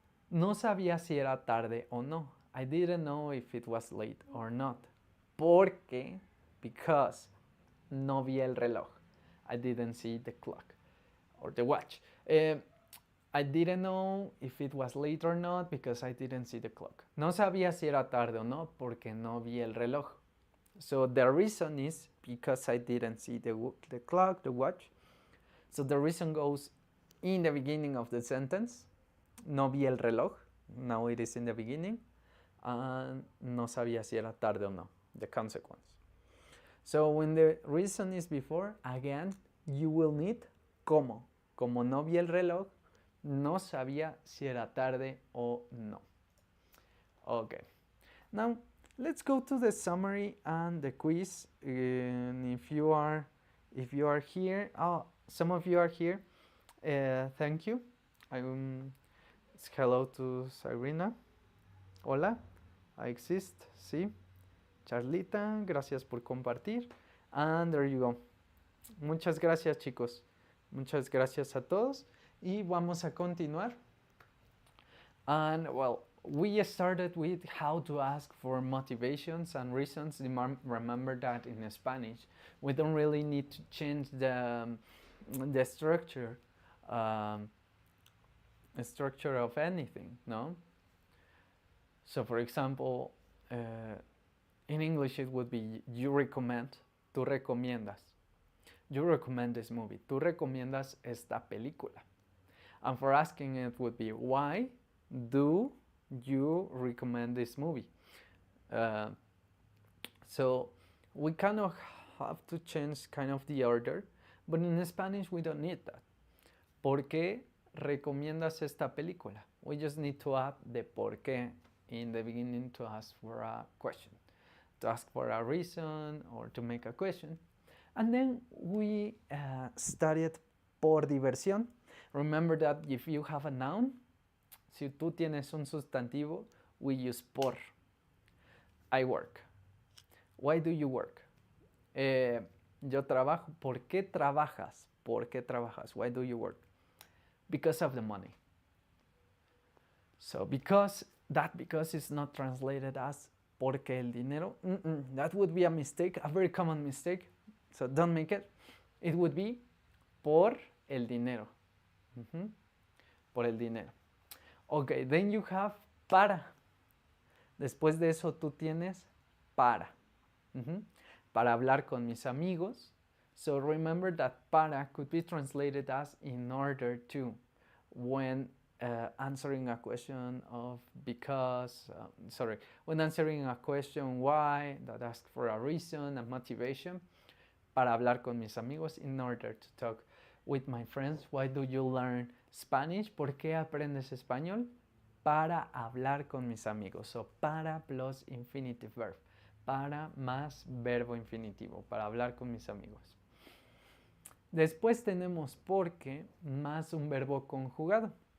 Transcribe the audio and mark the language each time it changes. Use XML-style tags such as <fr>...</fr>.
<es>No sabía si era tarde o no.</es> <en>I didn't know if it was late or not.</en> <es>Porque,</es> <en>because,</en> <es>no vi el reloj.</es> <en>I didn't see the clock or the watch. I didn't know if it was late or not because I didn't see the clock.</en> <es>No sabía si era tarde o no porque no vi el reloj.</es> <en>So the reason is because I didn't see the clock, the watch. So the reason goes in the beginning of the sentence.</en> <es>No vi el reloj.</es> <en>Now it is in the beginning.</en> <es>And no sabía si era tarde o no.</es> <en>The consequence. So when the reason is before, again, you will need como.</en> <es>Como no vi el reloj, no sabía si era tarde o no.</es> <en>Okay. Now, let's go to the summary and the quiz. And if you are here, some of you are here. Thank you. Hello to Sabrina. Hola. I exist. Sí. Charlita,</en> <es>gracias por compartir.</es> <en>And there you go.</en> <es>Muchas gracias, chicos. Muchas gracias a todos. Y vamos a continuar.</es> <en>And well, we started with how to ask for motivations and reasons. Remember that in Spanish, we don't really need to change the structure of anything, no? So for example, in English it would be you recommend,</en> <es>tú recomiendas.</es> <en>You recommend this movie.</en> <es>Tú recomiendas esta película.</es> <en>And for asking it would be why do you recommend this movie? So we kind of have to change kind of the order, but in Spanish we don't need that.</en> <es>¿Por qué recomiendas esta película?</es> <en>We just need to add the por qué in the beginning to ask for a question, to ask for a reason or to make a question. And then we studied</en> <es>por diversión.</es> <en>Remember that if you have a noun,</en> <es>si tú tienes un sustantivo,</es> <en>we use por. I work. Why do you work?</en> <es>Yo trabajo. ¿Por qué trabajas? ¿Por qué trabajas?</es> <en>Why do you work? Because of the money. So because is not translated as</en> <es>porque el dinero.</es> <en>That would be a mistake, a very common mistake. So don't make it. It would be</en> <es>por el dinero. Por el dinero.</es> <en>Okay, then you have para.</en> <es>Después de eso tú tienes para. Para hablar con mis amigos.</es> <en>So remember that para could be translated as in order to, when answering a question of because, when answering a question why, that asks for a reason, a motivation.</en> <es>Para hablar con mis amigos,</es> <en>in order to talk with my friends. Why do you learn Spanish?</en> <es>¿Por qué aprendes español? Para hablar con mis amigos.</es> <en>So, para plus infinitive verb.</en> <es>Para más verbo infinitivo. Para hablar con mis amigos. Después tenemos porque más un verbo conjugado.</es>